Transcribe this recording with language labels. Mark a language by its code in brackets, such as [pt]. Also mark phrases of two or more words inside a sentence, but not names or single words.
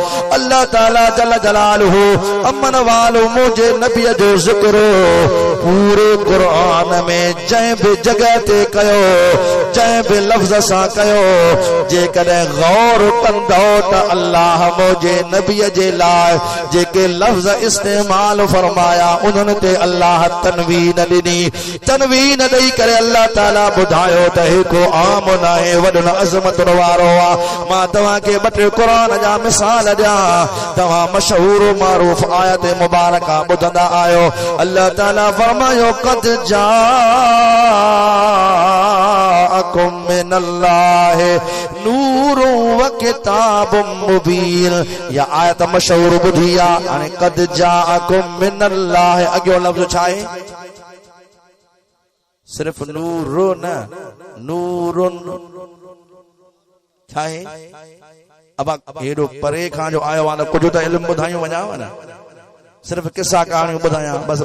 [sd] अल्लाह ताला [ar] جل جلاله [sd] अमन वालो मुंहिंजे नबीअ जो ज़िक्र पूरे क़ुरान में जंहिं बि जॻह ते कयो, जंहिं बि लफ़्ज़ सां कयो, जेकॾहिं गौर कंदो त अल्लाह मुंहिंजे नबीअ जे लाइ जेके लफ़्ज़ इस्तेमाल फरमाया उन्हनि ते अल्लाह तनवीन ॾिनी। तनवीन ॾेई करे अल्लाह ताला ॿुधायो त हे को आम न आहे, वॾनि अज़मतुनि वारो आहे। मां तव्हांखे ॿ टे क़ुरान जा मिसाल ॾियां, तव्हां मशहूर मारूफ़ आयत मुबारका ॿुधंदा आहियो। अल्लाह ताला फरमायो [ar] قد جاءكم من الله نور وكتاب مبين. [sd] या आयत मशहूर ॿुधी आहे। हाणे [ar] قد جاءكم من الله [sd] अॻियो लफ़्ज़ छा आहे? सिर्फ़ नूरुन, नूरुन छा आहे? अब हेॾो परे खां जो आयो आहे न, कुझु त इल्मु ॿुधायूं वञाव न, सिर्फ़ किस्सा कहाणियूं ॿुधायां बसि।